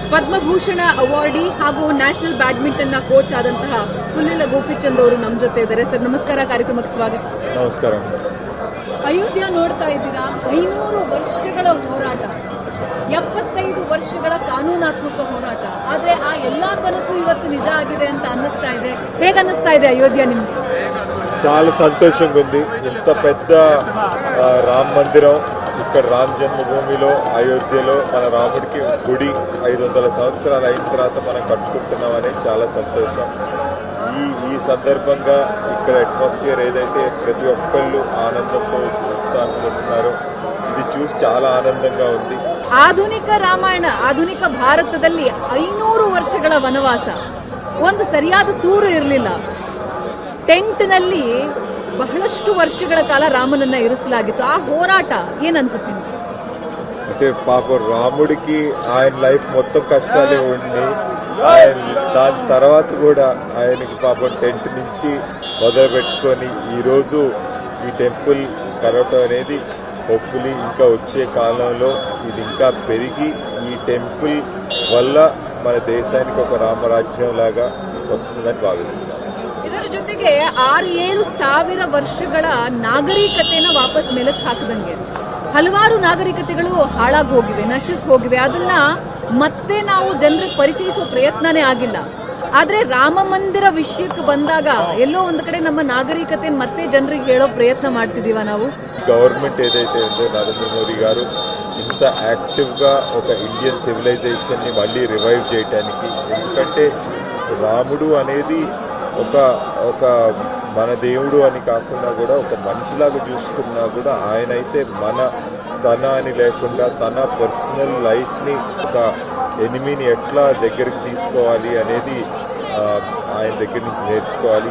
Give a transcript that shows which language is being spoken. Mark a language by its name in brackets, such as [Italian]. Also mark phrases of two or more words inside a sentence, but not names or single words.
[Kannada] ಪದ್ಮಭೂಷಣ ಅವಾರ್ಡಿ ಹಾಗೂ ನ್ಯಾಷನಲ್ ಬ್ಯಾಡ್ಮಿಂಟನ್ನ ಕೋಚ್ ಆದಂತಹ ಪುಲ್ಲಿಲ ಗೋಪಿಚಂದ್ ಅವರು ನಮ್ಮ ಜೊತೆ ಇದ್ದಾರೆ. ಸರ್ ನಮಸ್ಕಾರ, ಕಾರ್ಯಕ್ರಮಕ್ಕೆ ಸ್ವಾಗತ. ನಮಸ್ಕಾರ. ಅಯೋಧ್ಯ ನೋಡ್ತಾ ಇದ್ದೀರಾ, 500 ವರ್ಷಗಳ ಹೋರಾಟ, 75 ವರ್ಷಗಳ ಕಾನೂನಾತ್ಮಕ ಹೋರಾಟ. ಆದ್ರೆ ಆ ಎಲ್ಲಾ ಕನಸು ಇವತ್ತು ನಿಜ ಆಗಿದೆ ಅಂತ ಅನ್ನಿಸ್ತಾ ಇದೆ. ಹೇಗೆ ಅನ್ನಿಸ್ತಾ ಇದೆ ಅಯೋಧ್ಯ ನಿಮ್ಗೆ? [Telugu] చాలా సంతోషంగా ఉంది. ఇంత పెద్ద రామ మందిరం ఇక్కడ రామ జన్మభూమిలో అయోధ్యలో మన రాముడికి గుడి 500 సంవత్సరాలు అయిన తర్వాత మనం కట్టుకుంటున్నాం అనేది చాలా సంతోషం. ఈ సందర్భంగా ఇక్కడ అట్మాస్ఫియర్ ఏదైతే ప్రతి ఒక్కళ్ళు ఆనందంతో ఉత్సాహం పొందుతున్నారో ఇది చూసి చాలా ఆనందంగా ఉంది. [Kannada] ಆಧುನಿಕ ರಾಮಾಯಣ, ಆಧುನಿಕ ಭಾರತದಲ್ಲಿ 500 ವರ್ಷಗಳ ವನವಾಸ, ಒಂದು ಸರಿಯಾದ ಸೂರು ಇರಲಿಲ್ಲ. ಟೆಂಟ್ನಲ್ಲಿ ಬಹಳಷ್ಟು ವರ್ಷಗಳ ಕಾಲ ರಾಮನನ್ನ ಇರಿಸಲಾಗಿತ್ತು. ಆ ಹೋರಾಟ ಏನನ್ಸುತ್ತೆ? [Telugu] అంటే పాపం రాముడికి ఆయన లైఫ్ మొత్తం కష్టాలే ఉండి ఆయన దాని తర్వాత కూడా ఆయనకి పాపం టెంట్ నుంచి మొదలు పెట్టుకొని ఈరోజు ఈ టెంపుల్ కలవటం అనేది హోప్ఫుల్లీ ఇంకా వచ్చే కాలంలో ఇది ఇంకా పెరిగి ఈ టెంపుల్ వల్ల మన దేశానికి ఒక రామరాజ్యం లాగా వస్తుందని భావిస్తున్నాను. [Kannada] ಇದರ ಜೊತೆಗೆ 6-7 ಸಾವಿರ ವರ್ಷಗಳ ನಾಗರಿಕತೆನ ವಾಪಸ್ ಮೆಲುಕು ಹಾಕದಂಗೆ ಹಲವಾರು ನಾಗರಿಕತೆಗಳು ಹಾಳಾಗಿ ಹೋಗಿವೆ, ನಶಿಸಿ ಹೋಗಿವೆ. ಅದನ್ನ ಮತ್ತೆ ನಾವು ಜನರಿಗೆ ಪರಿಚಯಿಸೋ ಪ್ರಯತ್ನನೇ ಆಗಿಲ್ಲ. ಆದ್ರೆ ರಾಮ ಮಂದಿರ ವಿಷಯಕ್ಕೆ ಬಂದಾಗ ಎಲ್ಲೋ ಒಂದು ಕಡೆ ನಮ್ಮ ನಾಗರಿಕತೆ ಮತ್ತೆ ಜನರಿಗೆ ಹೇಳೋ ಪ್ರಯತ್ನ ಮಾಡ್ತಿದೀವ ನಾವು. [Telugu] గవర్నమెంట్ ఏదైతే ఉందో నరేంద్ర మోడీ గారు ఇంత యాక్టివ్గా ఒక ఇండియన్ సివిలైజేషన్ని మళ్ళీ రివైవ్ చేయడానికి, ఎందుకంటే రాముడు అనేది ఒక మన దేవుడు అని కాకుండా కూడా ఒక మనిషిలాగా చూసుకున్నా కూడా ఆయన అయితే తన అని లేకుండా తన పర్సనల్ లైఫ్ని ఒక ఎనిమిని ఎట్లా దగ్గరికి తీసుకోవాలి అనేది ఆయన దగ్గర నుంచి నేర్చుకోవాలి.